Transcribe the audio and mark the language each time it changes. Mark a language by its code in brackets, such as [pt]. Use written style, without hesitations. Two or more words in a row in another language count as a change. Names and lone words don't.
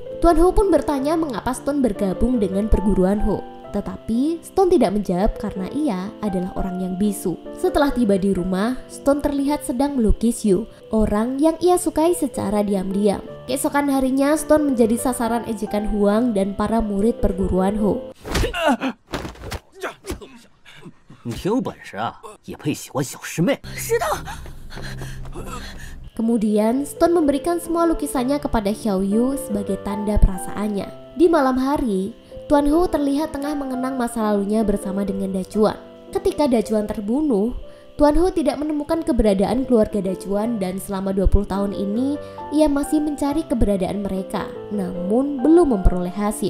[id] Tuan Ho pun bertanya mengapa Stone bergabung dengan perguruan Ho. Tetapi Stone tidak menjawab karena ia adalah orang yang bisu. Setelah tiba di rumah, Stone terlihat sedang melukis Yu, orang yang ia sukai secara diam-diam. Keesokan harinya, Stone menjadi sasaran ejekan Huang dan para murid perguruan Ho. [zh] 你挺有本事啊，也配喜欢小师妹？ [id] Kemudian, Stone memberikan semua lukisannya kepada Xiaoyu sebagai tanda perasaannya. Di malam hari, Tuan Ho terlihat tengah mengenang masa lalunya bersama dengan Dacuan. Ketika Dacuan terbunuh, Tuan Ho tidak menemukan keberadaan keluarga Dacuan dan selama 20 tahun ini ia masih mencari keberadaan mereka, namun belum memperoleh hasil.